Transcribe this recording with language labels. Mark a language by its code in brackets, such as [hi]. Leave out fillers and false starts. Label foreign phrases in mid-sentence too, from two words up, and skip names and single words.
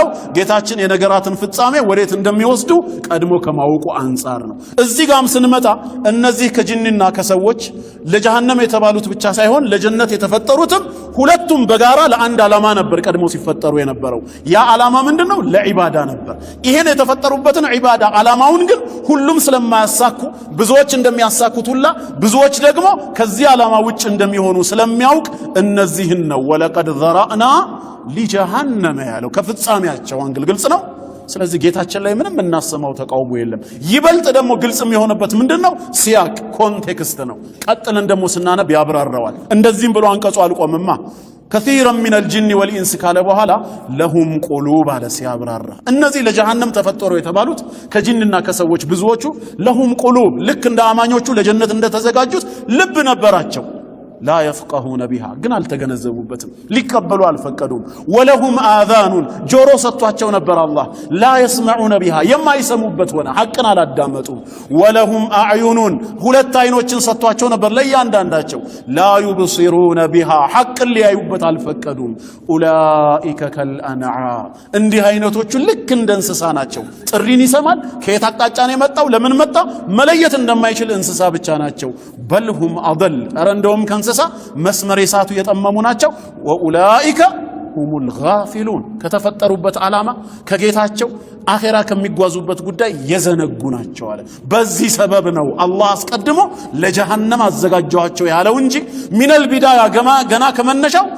[am] ጌታችን የነገራትን ፍጻሜ ወዴት እንደሚወስዱ ቀድሞ ከማወቁ አንፃር ነው እዚህ ጋርም ስንመጣ እነዚህ ከጅንና ከሰዎች ለጀሃነም የተባሉት ብቻ ሳይሆን ለጀነት የተፈጠሩትም ሁለቱም በጋራ ለአንድ ዓላማ ነበር ቀድሞ ሲፈጠሩ የነበረው ያ ዓላማ ምንድነው ለዒባዳ ነበር ይሄን የተፈጠሩበትን ዒባዳ ዓላማውን ግን ሁሉም ስለማያሳኩ ብዙዎች እንደሚያሳኩት ሁላ ብዙዎች ደግሞ ከዚህ ዓላማ ውጭ እንደሚሆኑ ስለሚያውቅ እነዚህን ነው [ar] ولقد ذرأنا [am] ለጀሃነም ያለው ከፍጻሜያቸው አንግል ግልጽ ነው ስለዚህ ጌታችን ላይ ምንም እናሰማው ተቃውሞ የለም ይበልጥ ደግሞ ግልጽ የሚሆንበት ምንድነው ሲያቅ ኮንቴክስት ነው ቀጥለን ደግሞ ስናነብ ያብራራዋል እንደዚህም ብሎ አንቀጹ አልቆምማ [ar] كثيرا من الجن والانس [am] ካለ በኋላ [ar] لهم قلوب على [am] ሲያብራራ እነዚህ ለጀሃነም ተፈጠሩ የተባሉት ከጅንና ከሰዎች ብዙዎቹ [ar] لهم قلوب [am] ልክ እንደ አማኞቹ ለጀነት እንደተዘጋጁት ልብ ነበራቸው [ar] لا يفقهون بها [am] ግን አልተገነዘቡበትም ሊቀበሉ አልፈቀዱም [ar] ولهم آذان [am] ጆሮ ሰጥቷቸው ነበር አላህ [ar] لا يسمعون بها [am] የማይሰሙበት ሆነ ሐቅን አላዳመጡም [ar] ولهم أعين [am] ሁለት አይኖችን ሰጥቷቸው ነበር ለያንዳንዳቸው [ar] لا يبصرون بها [am] ሐቅን ሊያዩበት አልፈቀዱም [ar] أولئك كالأنعام [am] እንዲህ አይነቶቹ ልክ እንደ እንስሳ ናቸው ጥሪን ይሰማል ከየት አቅጣጫ ነው የመጣው ለምን መጣ መለየት እንደማይችል እንስሳ ብቻ ናቸው [ar] بل هم أضل [am] እንደውም እንስሳ መስመር የሳቱ የጠመሙ ናቸው [ar] وأولئك هم الغافلون [am] ከተፈጠሩበት ዓላማ ከጌታቸው አኺራ ከሚጓዙበት ጉዳይ የዘነጉ ናቸው አለ በዚህ ሰበብ ነው አላህ አስቀድሞ ለጀሃነም አዘጋጃቸው ያለው እንጂ [ar] من البداية [am] ገና ከመነሻው